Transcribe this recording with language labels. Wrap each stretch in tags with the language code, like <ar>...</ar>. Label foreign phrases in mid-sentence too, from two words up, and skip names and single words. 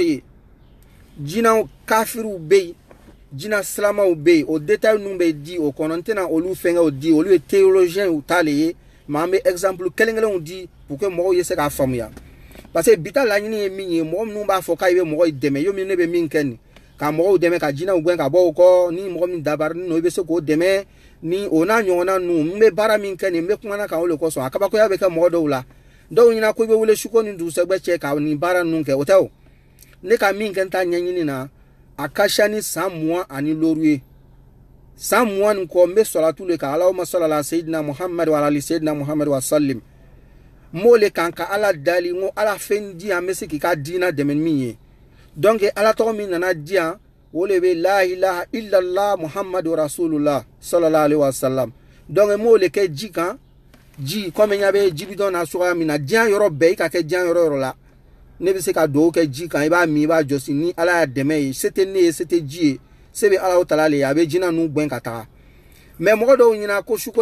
<bm>yen jinaw kafiriw bɛ yen jina silamaw bɛ yen o détail ninnu bɛ di o kɔnɔ n tɛna olu fɛnkɛw di olu ye théologiens u t'ale ye mais an bɛ exemple kelen-kelenw di</bm> <fr>pour que</fr> <bm>mɔgɔw ye se k'a faamuya</bm> <fr>parce que</fr> <bm>bi ta laɲini ye min ye mɔgɔ minnu b'a fɔ k'a bɛ mɔgɔ dɛmɛ yo min ne bɛ min kɛ nin ka mɔgɔw dɛmɛ ka jinaw gɛn ka bɔ o kɔ ni mɔgɔ min dabarinin i bɛ se k'o dɛmɛ ni o n'a ɲɔgɔnna ninnu n bɛ baara min kɛ nin n bɛ kumana kan o de kosɔn a kabakoya bɛ kɛ mɔgɔ dɔw la dɔw ɲɛna ko i bɛ wele suko ni dugusɛgbɛ cɛ ka nin baara ninnu kɛ o tɛ o ne ka min kɛ n ta ɲɛɲini na a ka ca ni san 20 ani loru ye san 20 nin kɔ n bɛ salatu le kan</bm> <ar>اللهم صل على سيدنا محمد وعلى آل سيدنا محمد وسلم</ar> <bm>n b'o le kan ka ala dali n ko ala fɛn di yan n bɛ se k'i ka diina dɛmɛ min ye donc ala tɔgɔ min nana di yan o le bɛ</bm> <ar>لا إله إلا الله محمد رسول الله صلى الله عليه وسلم</ar> <bm>donc n b'o le kɛ ji kan ji comme n ɲa bɛ ji bidɔn na cogoya min na diɲɛ yɔrɔ bɛɛ i ka kɛ diɲɛ yɔrɔ yɔrɔ la ne bɛ se ka dugawu kɛ ji kan i b'a min i b'a jɔsi ni ala y'a dɛmɛ ye se tɛ ne ye se tɛ ji ye se bɛ ala tala le ye a bɛ jina ninnu gbɛn ka taga mais mɔgɔ dɔw ɲɛna ko suko</bm>